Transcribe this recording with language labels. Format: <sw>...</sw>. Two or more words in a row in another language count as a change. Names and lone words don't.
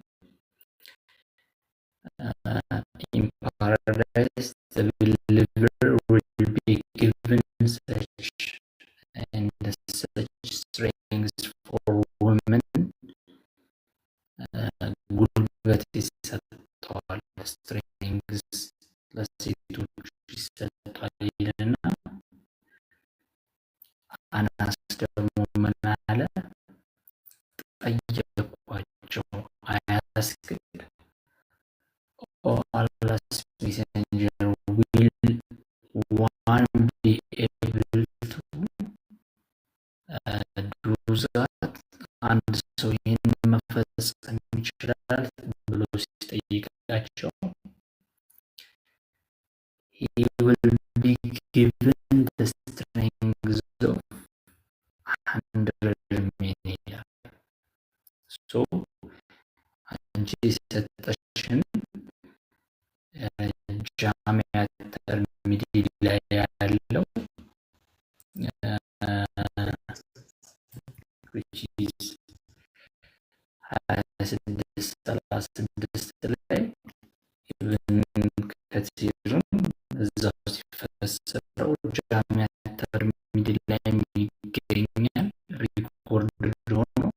<en>in paradise the believer will be given such and such strength for women</en> <am>ጉልበት ይሰጠዋል። ስትሬንግስ ለሴቶች ይሰጣል ይልና አናስ ደግሞ ምን አለ?</am> <en>ጠየኳቸው asked, "O Allah's Messenger, will one be able to do that?"</en> <am>አንድ ሰው ይህን መፈጸም ይችላል ብሎ ሲጠይቃቸው</am> <en>he will be given the strength of 100 men</en> <am>ይላል። ሶ አንቺ የሰጠሽን ጃሚዓ ተርሚዲ ላይ ያለው</am> <en>which is</en> <am>26:36 ላይ ኢብን ከሲርም እዛው ሲፈሰረው ጃሚዓ ተርሚዲ ላይ ይገኛል። ሪኮርድ ሆኖ</am>